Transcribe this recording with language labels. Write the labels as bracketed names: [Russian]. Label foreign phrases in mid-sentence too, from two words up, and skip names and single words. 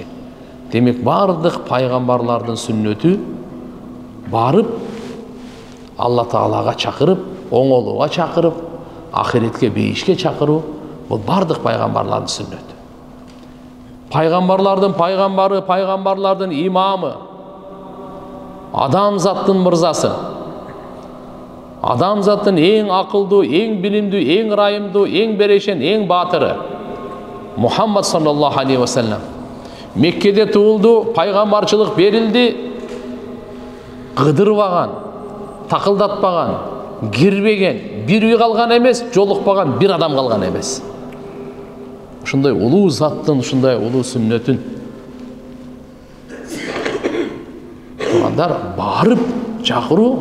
[Kyrgyz] Демек бардык пайгамбарлардын сүннөтү барып Алла Таалага чакырып, оңолууга чакырып, ахиретке бейишке чакыруу, бул бардык пайгамбарлардын сүннөтү. Пайгамбарлардын пайгамбары, пайгамбарлардын имамы, адамзаттын мырзасы, адамзаттын эң акылдуу, эң билимдүү, эң ырайымдуу, эң берешен, эң баатыры Мухаммад [Arabic] صلى الله عليه وسلم [Kyrgyz] Меккеде туулду, пайгамбарчылык берилди, кыдырбаган, такылдатпаган, кирбеген, бир үй калган эмес, жолукпаган бир адам калган эмес. Ушундай улуу заттын, ушундай улуу сүннөтүн туугандар, барып чакыруу.